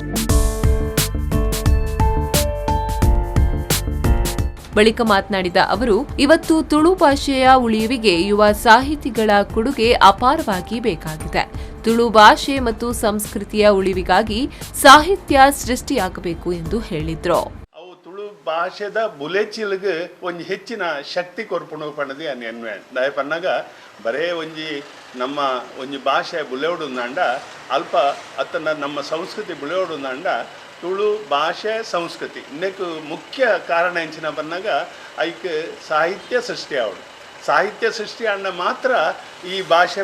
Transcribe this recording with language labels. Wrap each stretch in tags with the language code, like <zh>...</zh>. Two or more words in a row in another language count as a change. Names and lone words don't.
<kn>ಬಳಿಕ ಮಾತನಾಡಿದ ಅವರು, ಇವತ್ತು ತುಳು ಭಾಷೆಯ ಉಳಿಯುವಿಗೆ ಯುವ ಸಾಹಿತಿಗಳ ಕೊಡುಗೆ ಅಪಾರವಾಗಿ ಬೇಕಾಗಿದೆ. ತುಳು ಭಾಷೆ ಮತ್ತು ಸಂಸ್ಕೃತಿಯ ಉಳಿವಿಗಾಗಿ ಸಾಹಿತ್ಯ ಸೃಷ್ಟಿಯಾಗಬೇಕು ಎಂದು ಹೇಳಿದ್ರು.</kn> <tcy>ತುಳು ಭಾಷೆದ ಬುಲೆಚಿಲ್ಗೆ ಒಂಜಿ ಹೆಚ್ಚಿನ ಶಕ್ತಿ ಕೊರ್ಪುಣ ಪಣದಿ ಅನ್ವಯ ದಾಯ ಪನ್ನಾಗ ಬರೇ ಒಂಜಿ ನಮ್ಮ ಒಂಜಿ ಭಾಷೆ ಬುಲೆವಡುಂದಾಂಡ ಅಲ್ಪ ಅತ್ತನ ನಮ್ಮ ಸಂಸ್ಕೃತಿ ಬುಲೆವಡುಂದಾಂಡ ತುಳು ಭಾಷೆ ಸಂಸ್ಕೃತಿ ಇನ್ನಕ್ಕೆ ಮುಖ್ಯ ಕಾರಣ ಎಂಚಿನ ಬಂದಾಗ ಐಕ್ ಸಾಹಿತ್ಯ ಸೃಷ್ಟಿ ಆವಡು ಸಾಹಿತ್ಯ ಸೃಷ್ಟಿ ಅಣ್ಣ ಮಾತ್ರ ಈ ಭಾಷೆ</tcy>